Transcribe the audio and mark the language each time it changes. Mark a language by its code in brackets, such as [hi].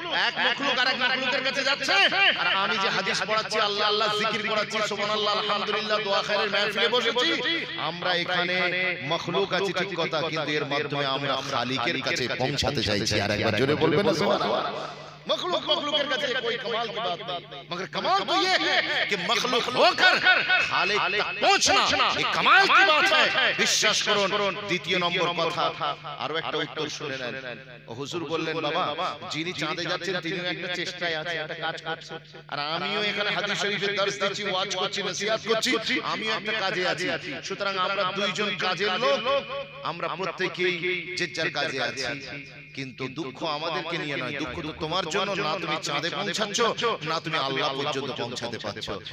[bn] এক মাখলুক আরেক মাখলুকের কাছে যাচ্ছে, আর আমি যে হাদিস পড়াচ্ছি, আল্লাহ আল্লাহ জিকির করাচ্ছি, সুবহানাল্লাহ আলহামদুলিল্লাহ দোয়া খায়রের মাহফিলে বসেছি, আমরা এখানে মাখলুক আছি ঠিক কথা, কিন্তু এর মাধ্যমে আমরা খালিকের কাছে পৌঁছাতে চাইছি। আর একবার জোরে বলবেন না সুবহানাল্লাহ। [hi] मखलूक मखलूक के काছে कोई कमाल की बात नहीं, मगर कमाल तो ये है कि मखलूक होकर खालिक तक पहुंचना, ये कमाल की बात है। [bn] বিশ্বাস করুন। দ্বিতীয় নম্বর কথা আরো একটা উত্তর শুনে নেন। হুজুর বললেন, বাবা যিনি চাঁদে যাচ্ছেন তিনিও একটা চেষ্টায় আছে, একটা কাজ করছে, আর আমিও এখানে হাদিস শরীফের দর্শ দিচ্ছি, ওয়াজ করছি, নসিহত করছি, আমিও একটা কাজে আছি। সুতরাং আমরা দুইজন কাজের লোক, আমরা প্রত্যেকেই যে যার কাজে আছি, কিন্তু দুঃখ আমাদেরকে নিয়ে নয়, দুঃখ তো তোমার জন্য, না তুমি চাঁদে পৌঁছাচ্ছ, না তুমি আল্লাহ পর্যন্ত পৌঁছাতে পারছো।